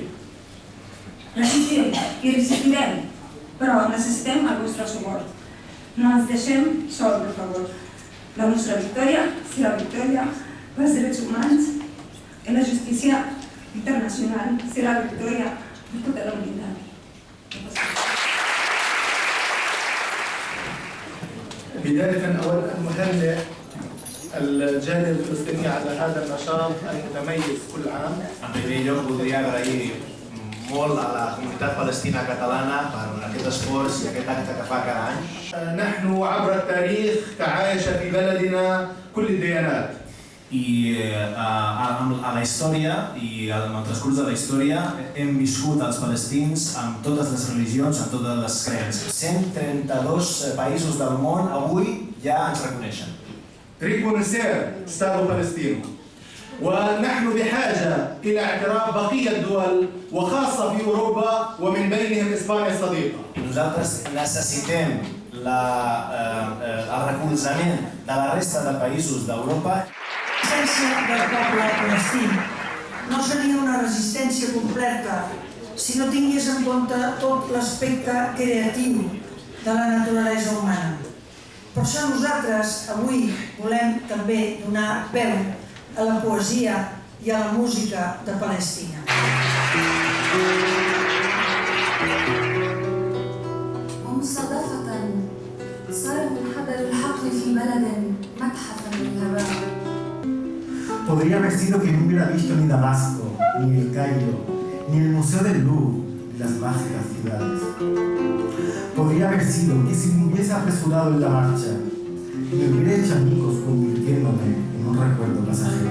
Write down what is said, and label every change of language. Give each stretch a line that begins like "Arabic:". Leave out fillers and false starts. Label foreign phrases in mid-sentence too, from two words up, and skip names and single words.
Catalan: Resistim i resistirem, però necessitem el vostre suport. No ens deixem sols, per favor. La nostra victòria serà victòria pels drets humans i la justícia internacional serà la victòria de tota la humanitat.
Arabic: بداية أود أن أهنئ الجالية الفلسطينية على هذا النشاط المتميز كل عام.
Catalan: En primer lloc, voldria agrair molt a la comunitat palestina catalana per aquest esforç i aquest acte que fa cada any.
Arabic: نحن عبر التاريخ تعايش في بلدنا كل الديانات.
Catalan: I a la història i en el transcurs de la història hem viscut els palestins amb totes les religions, amb totes les creences. 132 països del món avui ja ens reconeixen.
Arabic: تريد بونسير استاد فلسطين ونحن بحاجة إلى اعتراف بقية الدول وخاصة في أوروبا ومن بينهم إسبانيا الصديقة.
Catalan: Nosaltres necessitem el recolzament de la resta de països d'Europa. L'essència del poble palestí no seria una resistència completa si no tingués en compte tot l'aspecte creatiu de la naturalesa humana. Per això nosaltres avui volem també donar veu a la poesia i a la música de Palestina.
Arabic: ومصادفة صار منحدر الحقل في بلد متحفا للهواء.
Spanish: Podría haber sido que no hubiera visto ni Damasco, ni el Cairo, ni el Museo del Louvre, ni las mágicas ciudades. Podría haber sido que si me hubiese apresurado en la marcha, me hubiera hecho amigos convirtiéndome en un recuerdo pasajero.